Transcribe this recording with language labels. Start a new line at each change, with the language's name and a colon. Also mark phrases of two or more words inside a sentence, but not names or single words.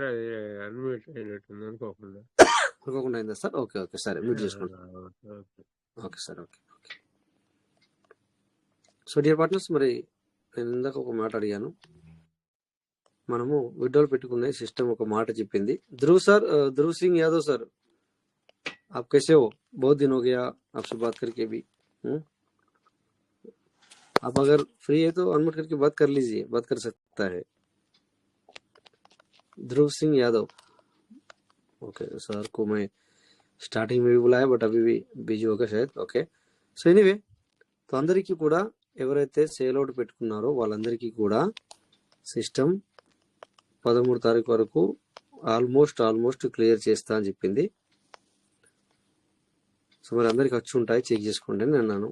Telugu: అది అన్మ్యూట్ అయినట్టుంది అనుకోకుండా అయిందా సార్? ఓకే సరే, మ్యూట్ చేసుకుంటాను.
English: okay sir, okay.
Telugu: సో
English: dear partners,
Telugu: మరి నేను ఇందాక ఒక మాట అడిగాను. మనము విడ్రోల్ పెట్టుకునే సిస్టమ్ ఒక మాట చెప్పింది.
Hindi: ध्रुव सिंह यादव सर, आप कैसे हो? बहुत दिन हो गया आपसे बात करके भी. आप अगर फ्री है तो अनम्यूट करके बात कर लीजिए, बात कर सकता है. ध्रुव सिंह यादव.
English: okay sir
Hindi: को मैं స్టార్టింగ్ में भी बुलाया,
Telugu: బట్ అవి బిజీ
Hindi: होगा शायद.
Telugu: ఓకే.
English: so anyway,
Telugu: तो అందరికీ కూడా ఎవరైతే
English: sale out
Telugu: పెట్టుకున్నారో వాళ్ళందరికీ కూడా సిస్టమ్ 13 తారీఖు వరకు
English: almost clear
Telugu: చేస్తా అని చెప్పింది. సో మరి అందరికి వచ్చి ఉంటాయి, చెక్ చేసుకోండి అని అన్నాను.